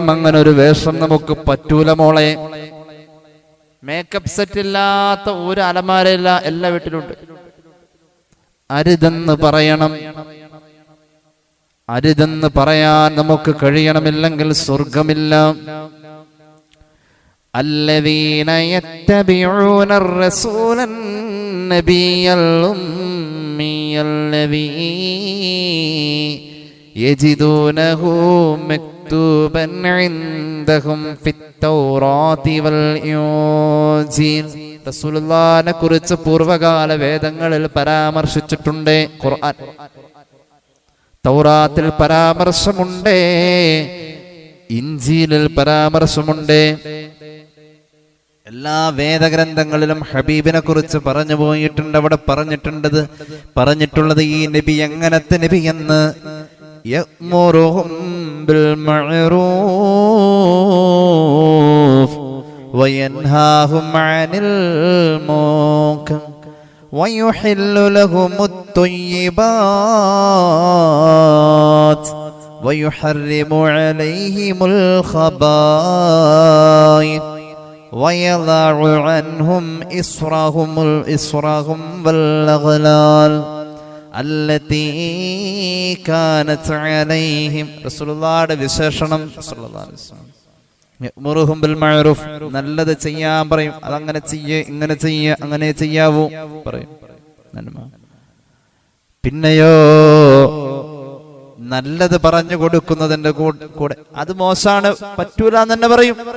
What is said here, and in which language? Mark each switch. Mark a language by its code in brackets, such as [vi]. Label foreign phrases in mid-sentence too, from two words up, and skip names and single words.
[ml] അങ്ങനെ ഒരു വേഷം നമുക്ക് പറ്റൂല മോളെ. മേക്കപ്പ് സെറ്റ് ഇല്ലാത്ത ഒരു അലമാരയില്ല, എല്ലാ വീട്ടിലുണ്ട്. അരുതെന്ന് പറയണം. അരുതെന്ന് പറയാൻ നമുക്ക് കഴിയണമില്ലെങ്കിൽ സ്വർഗമില്ല. [ar] الذين يتبعون الرسول النبي الأمي الذي يجدونه مكتوبا عندهم في التوراة والإنجيل. [ml] റസൂലുള്ളാഹിനെ കുറിച്ച് പൂർവകാല വേദങ്ങളിൽ പരാമർശിച്ചിട്ടുണ്ട്. ഖുർആൻ, തൗറാത്തിൽ പരാമർശമുണ്ട്, ഇൻജീലിൽ പരാമർശമുണ്ട്. എല്ലാ വേദഗ്രന്ഥങ്ങളിലും ഹബീബിനെ കുറിച്ച് പറഞ്ഞു പോയിട്ടുണ്ട്. അവിടെ പറഞ്ഞിട്ടുള്ളത് ഈ നബി എങ്ങനത്തെ നബി എന്ന്. [ar] يأمرهم بالمعروف وينهاهم عن المنكر ويحل لهم ത്വയ്യിബാത്ത് ويحرم عليهم الخبائث ويضع عنهم إصرهم والأغلال التي كانت عليهم. [ml] റസൂലുള്ളാഹിയുടെ വിശേഷണം [ar] صلى الله عليه وسلم. يأمرهم بالمعروف, [ml] നല്ലത് ചെയ്യാൻ പറയും. അതങ്ങനെ ചെയ്യേ, ഇങ്ങനെ ചെയ്യേ, അങ്ങനെ ചെയ്യാവൂ പറയും. പിന്നെയോ നല്ലത് പറഞ്ഞു കൊടുക്കുന്നതിന്റെ കൂടെ അത് മോശാണ്, പറ്റൂല എന്ന് തന്നെ പറയും.